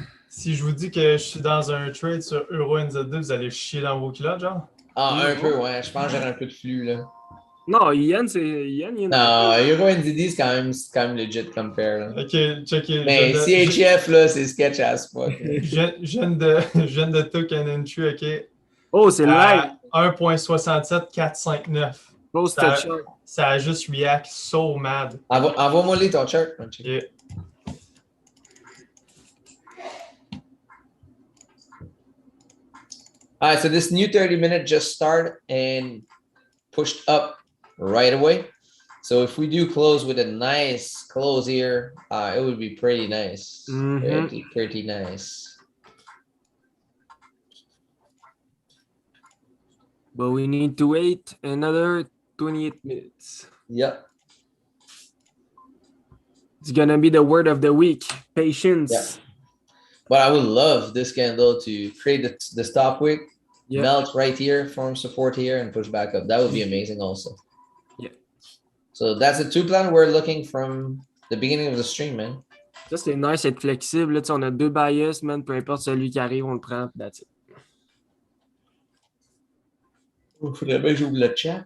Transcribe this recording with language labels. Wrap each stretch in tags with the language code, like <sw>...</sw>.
<fr>si je vous dis que je suis dans un trade sur Euro NZ2, vous allez chier dans vos culottes, genre? Ah, un peu, ouais. Je pense que j'aurais un peu de flux, là. Non, Yann, il y en a. Non, Euro NZD, c'est quand même legit comme pair, là. Ok, checké. Mais CHF, là, c'est</fr> <en>sketch as fuck.</en> <fr>Je viens de</fr> <en>took an entry, ok?</en> <fr>Oh, c'est live. 1.67459.</fr> <en>Post the chart.</en> <fr>Ça a juste</fr> <en>react so mad.</en> <fr>Envoie-moi les ton chart.</fr> <en>Yeah. All right, so this new 30-minute just started and pushed up right away. So if we do close with a nice close here, it would be pretty nice. Pretty nice. But we need to wait another 28 minutes. Yep. It's gonna be the word of the week. Patience. Yeah. But I would love this candle to create the stop wick, melt right here, form support here, and push back up. That would be amazing also. Yeah. So that's the two plan we're looking from the beginning of the stream, man.</en> <fr>Ça, c'est nice d'être flexible. Là, on a deux bias, man. Peu importe celui qui arrive, on le prend.</fr> <en>That's it.</en> <fr>Il faudrait bien que j'ouvre le chat.</fr>